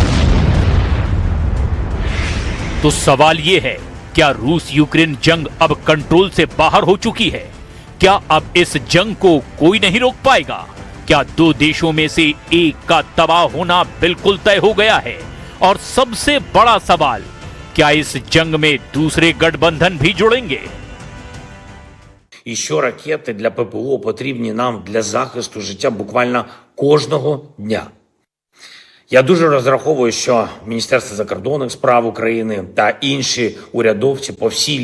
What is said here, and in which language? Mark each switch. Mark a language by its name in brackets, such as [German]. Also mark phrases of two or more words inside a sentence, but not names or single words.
[Hindi] तो सवाल यह है, क्या रूस यूक्रेन जंग अब कंट्रोल से बाहर हो चुकी है? क्या अब इस जंग को कोई नहीं रोक पाएगा? क्या दो देशों में से एक का तबाह होना बिल्कुल तय हो गया है? और सबसे बड़ा सवाल, क्या इस जंग में दूसरे गठबंधन भी जुड़ेंगे? [Ukrainian] І що ракети для ППО потрібні нам для захисту життя буквально кожного дня. Я дуже розраховую, що Міністерство закордонних справ України та інші урядовці по всій